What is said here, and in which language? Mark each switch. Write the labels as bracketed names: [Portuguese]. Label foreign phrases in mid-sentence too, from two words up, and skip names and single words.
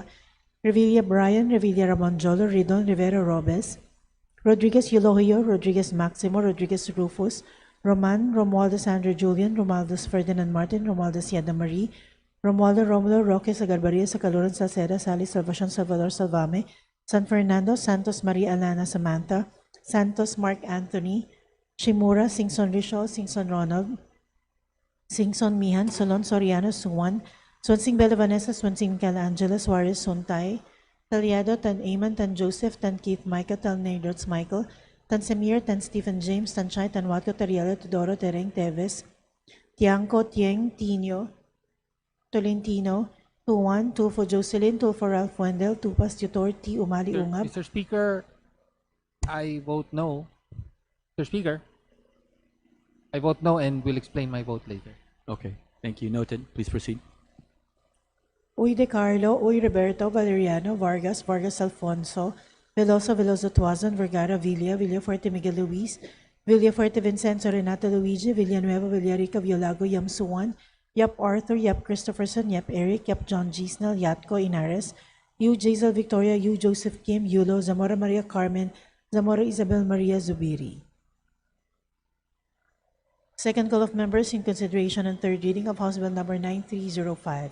[English] Revilla Brian, Revilla Ramonjolo, Ridon, Rivera Robes, Rodriguez Eulogio, Rodriguez Maximo, Rodriguez Rufus, Roman, Romualdez Andrew Julian, Romualdez Ferdinand Martin, Romualdez Yada Marie, Romualdo Romulo, Roque Sagarbaria, Sacaluran Salceda, Sally Salvacion, Salvador Salvame, San Fernando, Santos Maria Alana Samantha, Santos Mark Anthony, Shimura, Singson Rishol, Singson Ronald, Singson Mihan, Solon Soriano Suwan, Swansing Bella Vanessa, Swansing Cal Angela Suarez Sontay, Talyado, Tan Aman, Tan Joseph, Tan Keith Micah, Tan Nerdots Michael, Tan Samir, Tan Stephen James, Tan Chai, Tan Watco, Tariela, Tudoro, Tereng Teves, Tiangco, Tieng, Tino, Tolentino, Tuan, Tulfo Jocelyn, Tulfo Ralph Wendell, Tupas Tutor, T. Umali Ungab. Mr. Speaker, I vote no. Mr. Speaker, I vote no and will explain my vote later. Okay, thank you. Noted. Please proceed. Uy De Carlo, Uy Roberto, Valeriano, Vargas, Vargas Alfonso, Veloso, Veloso Tuazon, Vergara, Villa, Villafuerte Miguel Luis, Villafuerte Vincenzo, Renata Luigi, Villanueva, Villarica, Violago, Yamsuan, Yap Arthur, Yap Christopherson, Yap Eric, Yap John Gisnel, Yatco Inares, Yu Jazel Victoria, Yu Joseph Kim, Yulo, Zamora Maria Carmen, Zamora Isabel Maria Zubiri. Second call of members in consideration and third reading of House Bill number 9305.